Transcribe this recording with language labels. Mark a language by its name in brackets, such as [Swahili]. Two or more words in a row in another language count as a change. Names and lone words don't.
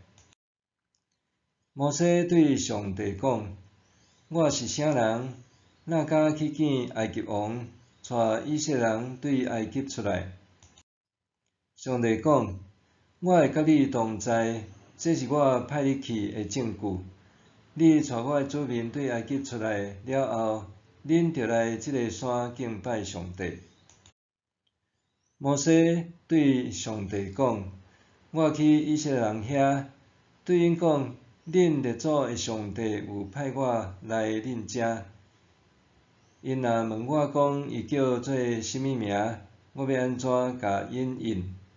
[Min Nan Chinese] 摩西对上帝讲：我是啥人，哪敢去见埃及王，带以色列人对埃及出来？上帝讲：我会甲你同在，这是我派你去的证据。你带我的子民对埃及出来了后，恁着来即个山敬拜上帝。摩西对上帝讲：我去以色列人遐，对因讲：恁列祖的上帝有派我来恁遮。因若问我讲伊叫做甚物名，我要安怎甲因应？